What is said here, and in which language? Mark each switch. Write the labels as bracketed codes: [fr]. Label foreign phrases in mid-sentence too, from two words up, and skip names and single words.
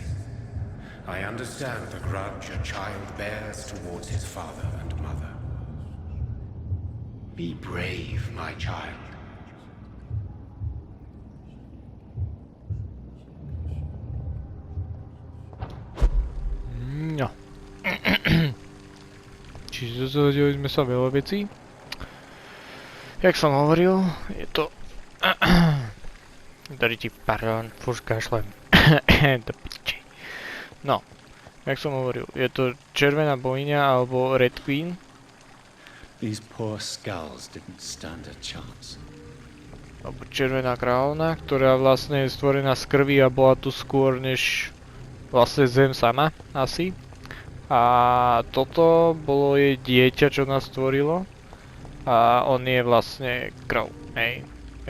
[en] I understand the grudge a child bears towards his father and mother. Be brave, my child. No. [sk] Čiže dozvedeli sme sa veľa vecí. Jak som hovoril, je to... Pardon, furt kašlem. Do piči. No, jak som hovoril, je to červená bohyňa alebo [en] Red Queen. These poor skulls didn't stand a chance. [sk] Alebo červená kráľovna, ktorá vlastne je stvorená z krvi a bola tu skôr než vlastne zem sama, asi. A toto bolo jej dieťa, čo nás stvorilo. A on je vlastne krv, hej.